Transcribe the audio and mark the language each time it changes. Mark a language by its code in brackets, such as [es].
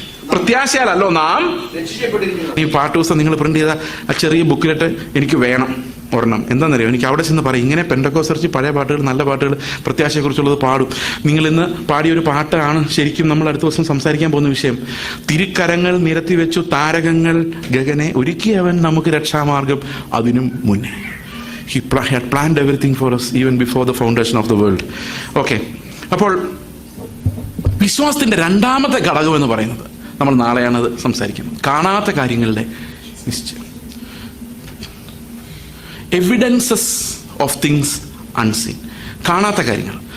[ml] പ്രത്യാശയാലല്ലോ നാം. ഈ പാട്ട് ദിവസം നിങ്ങൾ പ്രിന്റ് ചെയ്ത ആ ചെറിയ ബുക്കിലിട്ട് എനിക്ക് വേണം ഒരെണ്ണം. എന്താണെന്നറിയോ? എനിക്ക് അവിടെ ചെന്ന് പറയും, ഇങ്ങനെ പെന്തക്കോസ്തർച്ച് പഴയ പാട്ടുകൾ, നല്ല പാട്ടുകൾ, പ്രത്യാശയെക്കുറിച്ചുള്ളത് പാടും. നിങ്ങൾ ഇന്ന് പാടിയൊരു പാട്ടാണ് ശരിക്കും നമ്മൾ അടുത്ത ദിവസം സംസാരിക്കാൻ പോകുന്ന വിഷയം. തിരുക്കരങ്ങൾ നിരത്തി വെച്ചു താരകങ്ങൾ ഗഗനെ ഒരുക്കിയവൻ നമുക്ക് രക്ഷാമാർഗം അതിനും മുന്നേ. [en] He had planned everything for us even before the foundation of the world. [ml] Okay, അപ്പോൾ വിശ്വാസത്തിന്റെ രണ്ടാമത്തെ ഘടകം എന്ന് പറയുന്നത്, നമ്മൾ നാളെയാണത് സംസാരിക്കുന്നത്, കാണാത്ത കാര്യങ്ങളുടെ നിശ്ചയം. [en] Evidences of things unseen. [ml] കാണാത്ത കാര്യങ്ങൾ.